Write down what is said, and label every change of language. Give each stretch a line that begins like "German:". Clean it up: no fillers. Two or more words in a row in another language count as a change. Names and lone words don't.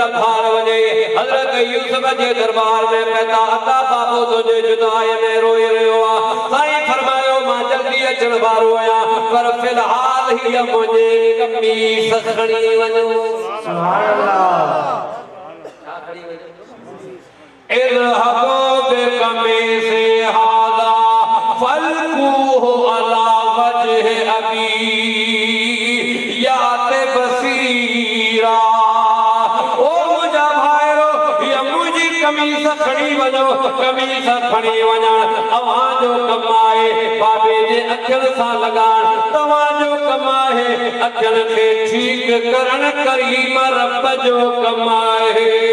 Sindhi: भार वञे हज़रत यूसुफ जे दरबार में पैदा अता बाबू तुंहिंजे जुदाई में रोई रहियो आहे साईं फरमायो मां जल्दी अचण वारो आहियां पर फ़िलहाल हीअ मुंहिंजे कमीस खणी वञो
Arabic: سبحان الله
Sindhi: छा खणी वञो
Arabic: اذهبوا بقميصي هذا فألقوه على وجه أبي يأت بصيرا
Sindhi: ओ मुंहिंजा भाइरो हीअ मुंहिंजी कमीस खणी वञो कमीस खणी वञण तव्हांजो कमु आहे बाबे जे अखियुनि सां लॻाइण तव्हांजो कमु आहे अखियुनि खे ठीकु करण करीम रब जो कमु आहे